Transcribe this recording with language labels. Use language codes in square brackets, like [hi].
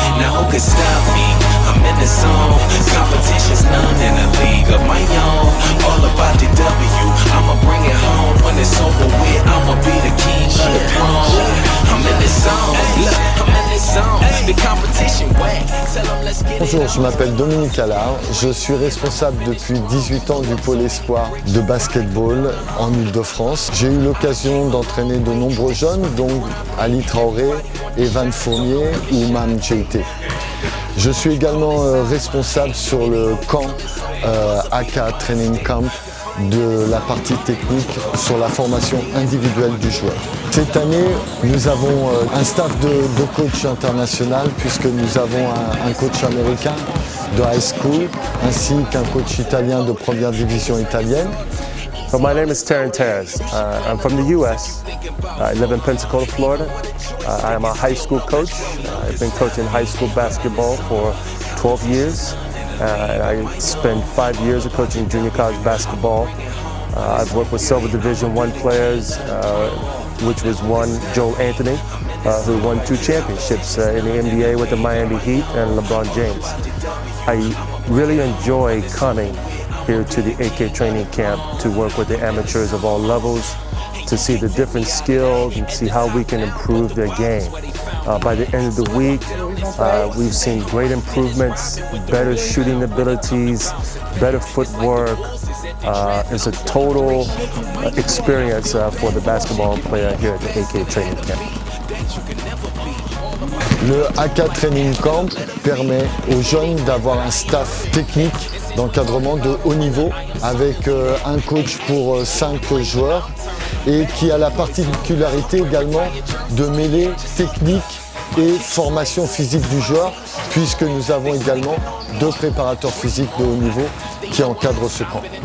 [en] Now who could stop me, I'm in the zone. Competition's none in a league of my own. All about the W, I'ma bring it home. When it's over with, I'ma be the king of the throne. I'm in the zone, look, I'm in the zone. The competition wet, tell them let's get it. [fr] Bonjour, je m'appelle Dominique Allard, je suis responsable depuis 18 ans du pôle espoir de basketball en Ile-de-France. J'ai eu l'occasion d'entraîner de nombreux jeunes, dont Ali Traoré, Evan Fournier ou Mam Djeité. Je suis également responsable sur le camp AK Training Camp de la partie technique sur la formation individuelle du joueur. Cette année, nous avons un staff de coach international puisque nous avons un coach américain de high school ainsi qu'un coach italien de première division italienne. [en] So my name is Taryn Terrace. I'm from the U.S. I live in Pensacola, Florida. I am a high school coach. I've been coaching high school basketball for 12 years. And I spent 5 years of coaching junior college basketball. I've worked with Silver Division I players, which was one Joel Anthony, who won 2 championships in the NBA with the Miami Heat and LeBron James. I really enjoy coming here to the AK training camp to work with the amateurs of all levels, to see the different skills and see how we can improve their game. By the end of the week, we've seen great improvements, better shooting abilities, better footwork. It's a total experience for the basketball player here at the AK training camp. [fr] Le AK Training Camp permet aux jeunes d'avoir un staff technique d'encadrement de haut niveau avec un coach pour 5 joueurs et qui a la particularité également de mêler technique et formation physique du joueur puisque nous avons également 2 préparateurs physiques de haut niveau qui encadrent ce camp.